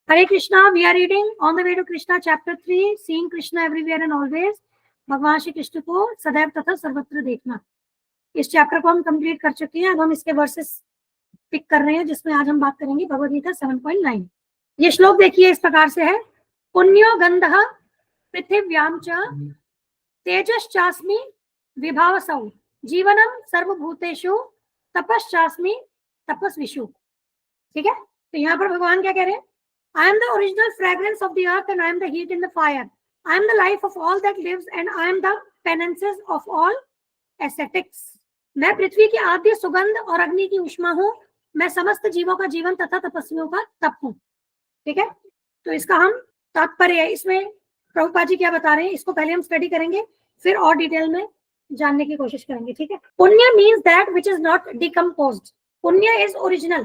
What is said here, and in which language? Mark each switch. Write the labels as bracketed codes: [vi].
[en] Hare Krishna, we are reading On the Way to Krishna, chapter 3, Seeing Krishna Everywhere and Always. [hi] भगवान श्री कृष्ण को सदैव तथा सर्वत्र देखना। इस चैप्टर को हम कंप्लीट कर चुके हैं। अब हम इसके वर्सेस पिक कर रहे हैं, जिसमें आज हम बात करेंगे भगवद गीता 7.9। [sa] ये श्लोक देखिए, इस प्रकार से है, पुण्यो गंधः पृथिव्याम च तेजश्चास्मि विभावसौ जीवनम सर्वभूतेषु तपश्चास्मि तपस्विषु। [hi] ठीक है, तो यहाँ पर भगवान क्या कह रहे हैं? [en] I am the original fragrance of the earth and I am the heat in the fire. I am the life of all that lives and I am the penances of all ascetics. [hi] मैं पृथ्वी की आद्य सुगंध और अग्नि की उष्मा हूँ। मैं समस्त जीवों का जीवन तथा तपस्वियों का तप हूँ। ठीक है, तो इसका हम तात्पर्य इसमें प्रभुपाद जी क्या बता रहे हैं, इसको पहले हम स्टडी करेंगे, फिर और डिटेल में जानने की कोशिश करेंगे। ठीक है, [en] पुण्य means that which is not decomposed. पुण्य is original.